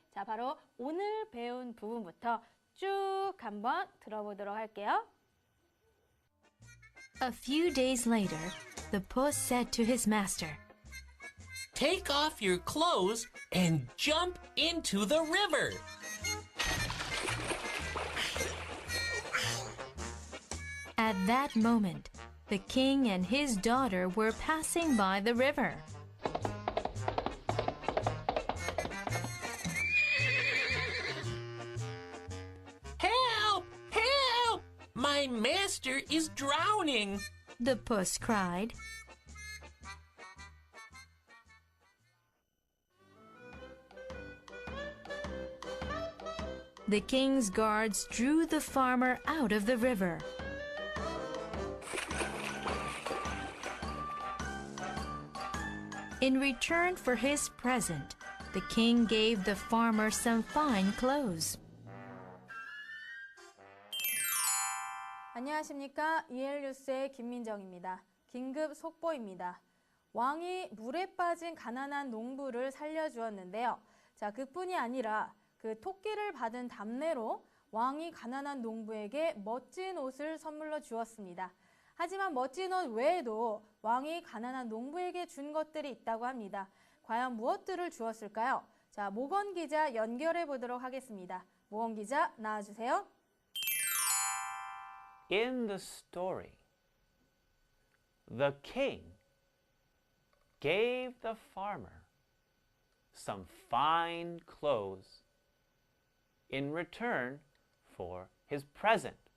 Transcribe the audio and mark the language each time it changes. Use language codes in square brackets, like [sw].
[ko] 자, 바로 오늘 배운 부분부터 쭉 한번 들어보도록 할게요. [en] A few days later, the puss said to his master, Take off your clothes and jump into the river. At that moment, the king and his daughter were passing by the river. Help! Help! My master is drowning. The puss cried. The king's guards drew the farmer out of the river. In return for his present, the king gave the farmer some fine clothes. [ko] 안녕하십니까? EL뉴스의 김민정입니다. 긴급 속보입니다. 왕이 물에 빠진 가난한 농부를 살려주었는데요. 자, 그뿐이 아니라 그 토끼를 받은 답례로 왕이 가난한 농부에게 멋진 옷을 선물로 주었습니다. 하지만 멋진 옷 외에도 왕이 가난한 농부에게 준 것들이 있다고 합니다. 과연 무엇들을 주었을까요? 자, 모건 기자 연결해 보도록 하겠습니다. 모건 기자 나와주세요. [en] In the story, the king gave the farmer some fine clothes in return for his present.